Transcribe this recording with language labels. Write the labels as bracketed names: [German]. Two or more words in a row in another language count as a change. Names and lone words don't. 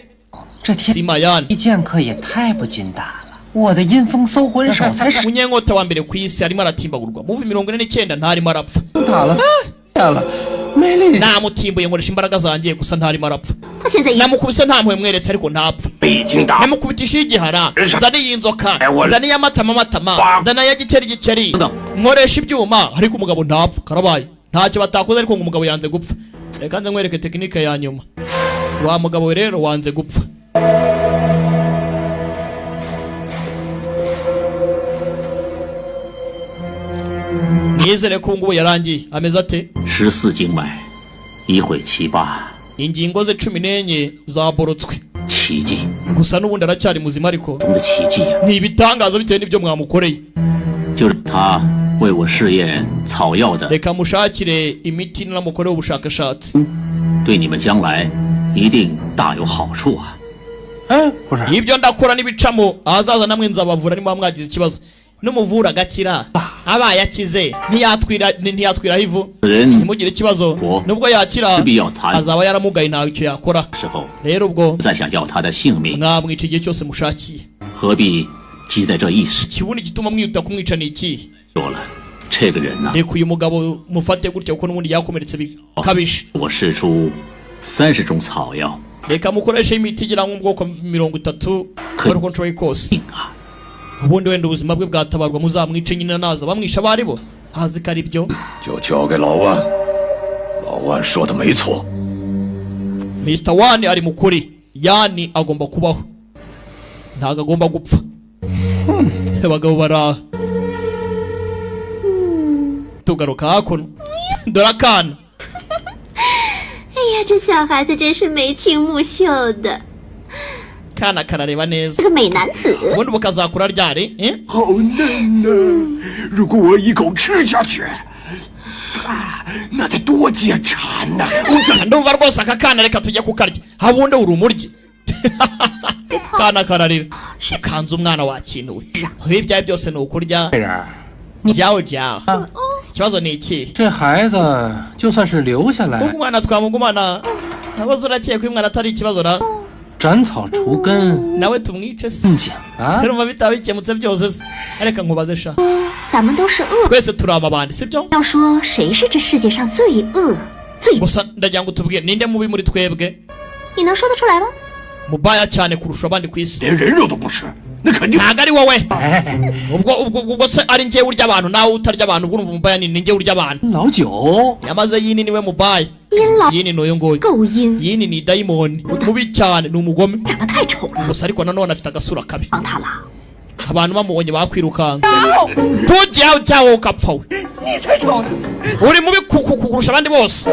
[Chinese] 这天 Simayani 一剑客也太不经打了，我的阴风搜魂手才是 [Kinyarwanda] umunyenkota wa mbere ku isi arimo aratimbagurwa muvi 49 ntarimo arapfa [Chinese] 打了下了，没力气。 [Kinyarwanda] namutimbuye nkoresha imbaraga zanjye gusa ntarimo arapfa [Chinese] 他现在已 [Kinyarwanda] namukubise nta mpuhwe mweretse ariko ntapfa [Chinese] 北京大 [Kinyarwanda] namukubitisha igihara nzaniye inzoka Eh, wala. nzaniye amatama nzaniye igikeri nkoresha ibyuma ariko umugabo ntapfa karabaye ntacyo batakoze ariko ngo umugabo yanze gupfa reka nze nkwereke tekinike ya nyuma wa mugabo we rero wanze gupfa nizere ko ubu ngubu yarangiye ameze ate [Chinese] 14 经脉，一会其八， [Kinyarwanda] ingingo ze 14 zaborotswe [Chinese] 奇迹 [Kinyarwanda] gusa n'ubundi aracyari muzima ariko [Chinese] 中的奇迹啊！ [Kinyarwanda] ni ibitangaza bitewe n'ibyo mwamukoreye [Chinese] 就是他为我试验草药的， [Kinyarwanda] reka mushakire imiti n'amukoreho ubushakashatsi [Chinese] 对你们将来一定大有好处啊！哎，不是， [Kinyarwanda] ibyo ndakora n'ibicamo ahazaza namwe nzabavura niba mwagize ikibazo n'umuvura agakira abaye akize ntiyatwiraho ivu [Chinese] 此人 [Kinyarwanda] ntimugire ikibazo nubwo yakira [Chinese] 必要残 [Kinyarwanda] azaba yaramugaye ntawe icyo yakora [Chinese] 时候， [Kinyarwanda] rero ubwo [Chinese] 不再想要他的性命， [Kinyarwanda] mwamwica igihe cyose mushakiye [Chinese] 何必急在这一时？ [Kinyarwanda] ikibuno gituma mwihuta kumwica ni ikihe [Chinese] 说了，这个人呐、 [Kinyarwanda] reka uyu mugabo mufate gutya kuko n'ubundi yakomeretse bikabije [Chinese] 我试出30种草药， [Kinyarwanda] reka mukoreshe imiti igira nk'ubwoko 30 ariko nshoboye kose [Chinese] 命啊！ [Kinyarwanda] ubundi wenda ubuzima bwe bwatabarwa muzamwice nyine naza bamwisha abari bo hazi ko ari byo [Chinese] 就交给老万。老万说的没错， [Kinyarwanda] Mr. Wani ari mukuri Yani agomba kubaho ntago agomba gupfa abagabo baraha tugaruka hakuno dore akana [Chinese] 哎呀，这小孩子真是眉清目秀的， [Kinyarwanda] kana karareba [Chinese] 是 [Kinyarwanda] neza [Chinese] 个美男子。 [Kinyarwanda] ubundi bukazakura ryari [Chinese] 好嫩呐！如果我一口吃下去，啊，那得多解馋呐！我怎 [Kinyarwanda] ndumva rwose aka kana reka tujye kukarya habundi uri umuryi kana kararira kanze umwana wakinuwe ibyawe byose ni ukurya [Chinese] 这人， [Kinyarwanda] byawe ikibazo ni iki [Chinese] 这孩子就算是留下来， [Kinyarwanda] umwana twamugumana naboze urakeye ko uyu mwana atari ikibazo ra [Chinese] 斩草除根 [Kinyarwanda] nawe tumwice se [Chinese] 讲啊， [Kinyarwanda] urumva bitaba bikemutse byose se areka nkubaze sha [Chinese] 咱们都是恶， [Kinyarwanda] twese turi amabandi sibyo [Chinese] 要说谁是这世界上最恶最， [Kinyarwanda] gusa ndagira ngo tubwire ninde mubi muri twebwe [Chinese] 你能说得出来吗？ [Kinyarwanda] mubaya cyane kurusha abandi ku isi [Chinese] 连人肉都不吃，那肯定。 [Kinyarwanda] ntago ari wowe ubwo se ari njye urya abantu nawe utarya abantu ubwo urumva mubaya ni njye urya abantu [Chinese] 老九 [Kinyarwanda] yamaze yini niwe mubaya [Chinese] 阴老 [Kinyarwanda] yini n'uyu nguyu [Chinese] 够阴， [Kinyarwanda] yini ni dayimoni mubi cyane ni umugome [Chinese] 长得太丑了， [Kinyarwanda] gusa ariko nanone afite agasura kabi [Chinese] 帮他了。 [Kinyarwanda] abantu bamubonye bakwirukanga tujyaho cyawo ukapfa we uri mubi kurusha abandi bose